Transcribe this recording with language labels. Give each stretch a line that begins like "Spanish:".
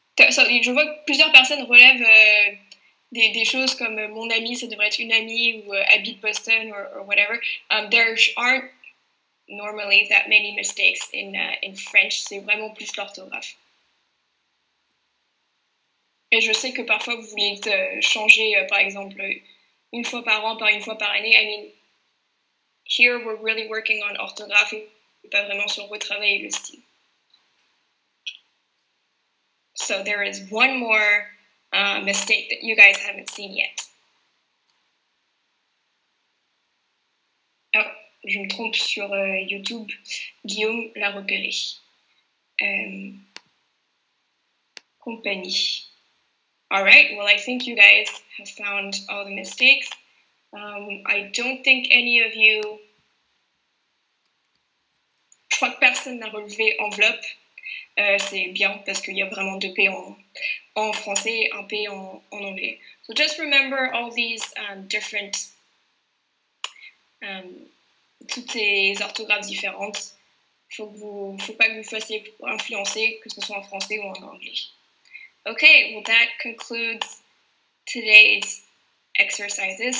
French: So, je vois que plusieurs personnes relèvent des choses comme mon ami, ça devrait être une amie, ou habite Boston,
English: or whatever. There aren't normally that many mistakes in French.
French: C'est vraiment plus l'orthographe. Et je sais que parfois vous voulez changer, par exemple, une fois par an par une fois par année.
English: I mean, here we're really working on orthographe
French: et pas vraiment sur retravailler le style.
English: So there is one more mistake that you guys haven't seen yet.
French: Oh, je me trompe sur YouTube. Guillaume l'a repéré. Compagnie.
English: All right, well, I think you guys have found all the mistakes. I don't think any of you...
French: Je crois que personne n'a relevé enveloppe. C'est bien parce qu'il y a vraiment 2 P en français et 1 P en anglais.
English: So just remember all these different...
French: toutes ces orthographes différentes. Faut pas que vous fassiez influencer, que ce soit en français ou en anglais.
English: Okay, well, that concludes today's exercises.